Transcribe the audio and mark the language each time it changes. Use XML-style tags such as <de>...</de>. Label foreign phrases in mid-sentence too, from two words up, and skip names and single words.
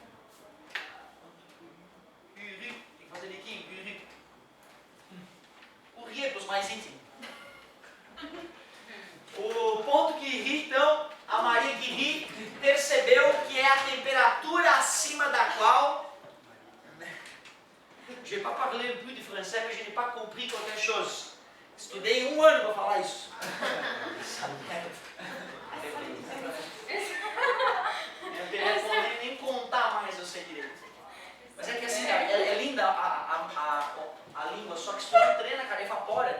<pt>Curie, tem que fazer biquinho, Curie. Curie é para os mais íntimos. O ponto Curie, então, a Marie Curie percebeu que é a temperatura acima da qual...</pt> <fr>Je n'ai pas parlé plus de français, mais je n'ai pas compris</fr> <pt>qualquer chose. Estudei 1 ano para falar isso. Eu nem contar mais, eu sei direito. Mas é que assim, cara, é linda a língua, só que se tu não treina, cara, evapora.</pt>